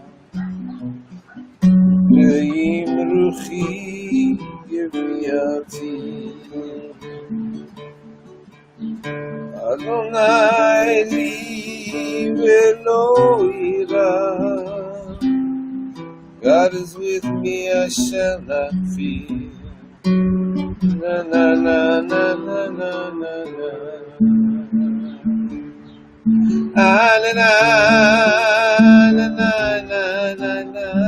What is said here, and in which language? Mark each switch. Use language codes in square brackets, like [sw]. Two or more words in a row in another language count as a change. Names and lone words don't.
[he] ועם רוחי גויתי יהוה לי ולא אירא. [en] God is with me, I shall not fear. Na na na na na na na na. Ah na na na na na na na.